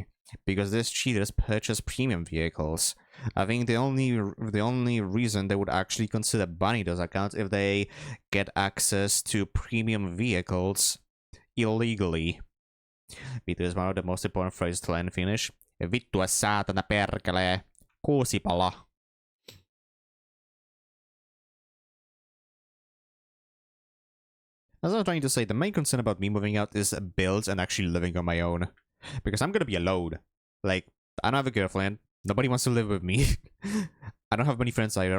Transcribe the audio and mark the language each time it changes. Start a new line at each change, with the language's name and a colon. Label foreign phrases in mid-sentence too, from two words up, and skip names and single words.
English: Because these cheaters purchase premium vehicles. I think the only reason they would actually consider banning those accounts if they get access to premium vehicles illegally. Vittu is one of the most important phrases to learn in Finnish.
Finnish: Vittu saatana perkele. Kuusipala.
English: As I was trying to say, the main concern about me moving out is bills and actually living on my own. Because I'm gonna be alone. Like, I don't have a girlfriend. Nobody wants to live with me. I don't have many friends either.